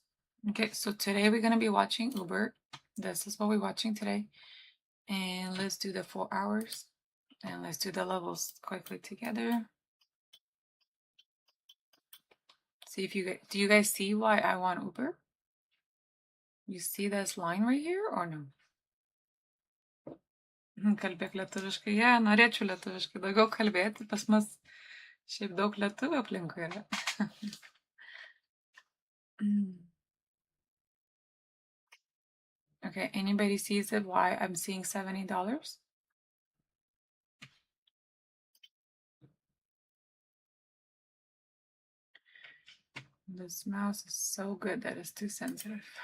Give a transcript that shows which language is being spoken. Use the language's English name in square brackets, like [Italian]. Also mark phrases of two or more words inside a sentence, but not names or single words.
[English] Okay, so today we're gonna be watching Uber. This is what we're watching today. And let's do the 4 hours. And let's do the levels quickly together. See if do you guys see why I want Uber? You see this line right here or no? [Lithuanian] Kalbėk lietuviškai. Yeah, norėčiau lietuviškai daugiau kalbėti. Pas mus šiaip daug lietuvių aplinkui yra. [English] Okay, anybody sees it why I'm seeing $70? This mouse is so good that it's too sensitive.